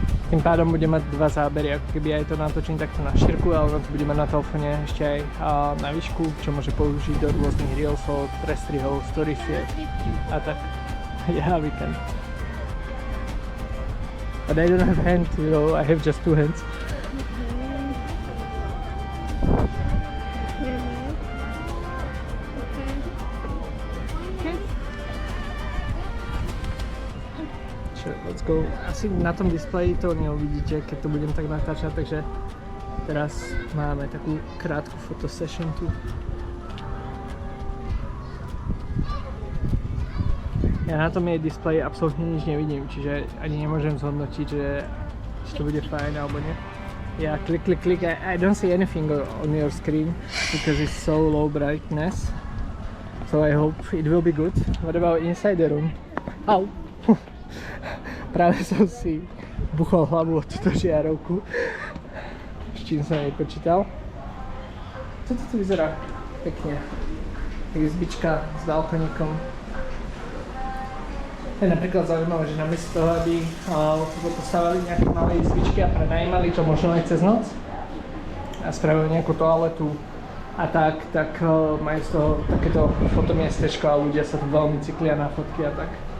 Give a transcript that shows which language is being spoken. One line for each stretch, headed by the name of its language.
Slovak: Tým pádom budem mať dva zábery, ako keby aj to natočím takto na šírku, ale to budeme na telefóne ešte aj na výšku, čo môže použiť do rôznych reelsov, prestrihov, storiesiek a tak.
English: Yeah, we can. But I don't have hands, you know, I have just two hands. Sure, let's go.
Slovak: Asi na tom displeji to neuvidíte, keď to budem tak natáčať, takže teraz máme takú krátku fotosession tu. Ja na tom jej displeji absolútne nič nevidím, čiže ani nemôžem zhodnotiť, že to bude fajn alebo nie.
English: Yeah, click. I don't see anything on your screen because it's so low brightness. So I hope it will be good. What about inside the room? Au!
Slovak: Práve som si buchol hlavu o túto žiarovku, s čím som nepočítal. Toto tu vyzerá pekne. Tak izbička s balkoníkom. To je napríklad zaujímavé, že namiesto toho, aby tu postavili nejaké malé izbičky a prenajímali to možno aj cez noc a spravili nejakú toaletu a tak majú z toho takéto fotomiestečko a ľudia sa tu veľmi cyklia na fotky a tak.